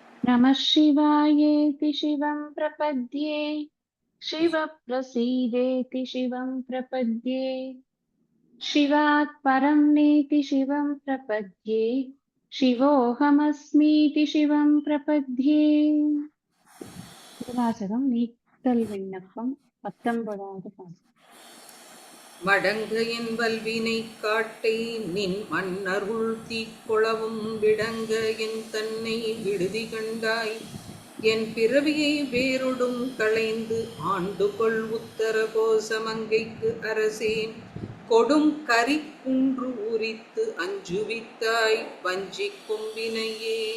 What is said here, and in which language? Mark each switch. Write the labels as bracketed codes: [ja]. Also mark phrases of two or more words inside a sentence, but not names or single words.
[sa] नमः शिवायेति शिवं प्रपद्ये शिवप्रसीदेति शिवं प्रपद्ये शिवात् परं नेति शिवं प्रपद्ये शिवोऽहमस्मीति शिवं प्रपद्ये [ta] திருவாசகம் நீத்தல் விண்ணப்பம் 19வது பாடல். மடங்கு என் வல்வினை காட்டை நின் மன்னருள் தீக்கொளவும் விடங்க என் தன்னை விடுதி கண்டாய் என் பிறவியை வேறொடும் களைந்து ஆண்டு கொள் உத்தர கோசமங்கைக்கு அரசேன் கொடும் கரி குன்று உரித்து அஞ்சுவித்தாய் வஞ்சி கும்பினையே.